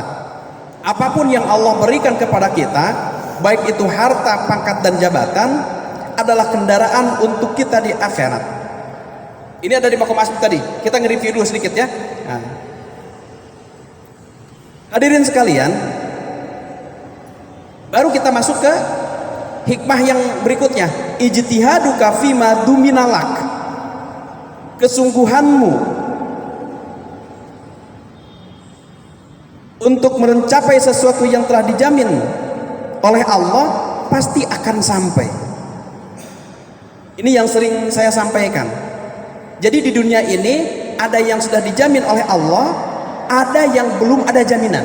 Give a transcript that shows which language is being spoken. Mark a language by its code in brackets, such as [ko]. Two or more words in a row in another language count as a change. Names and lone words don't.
[id] Apapun yang Allah berikan kepada kita, baik itu harta, pangkat dan jabatan, adalah kendaraan untuk kita di akhirat. Ini ada di [ar] مقام أسباب [id] tadi. Kita nge-review dulu sedikit ya. Nah. Hadirin sekalian, baru kita masuk ke hikmah yang berikutnya. [ar] اجتهادك فيما ضمن لك. [id] Kesungguhanmu untuk mencapai sesuatu yang telah dijamin oleh Allah pasti akan sampai. Ini yang sering saya sampaikan. Jadi di dunia ini ada yang sudah dijamin oleh Allah, ada yang belum ada jaminan.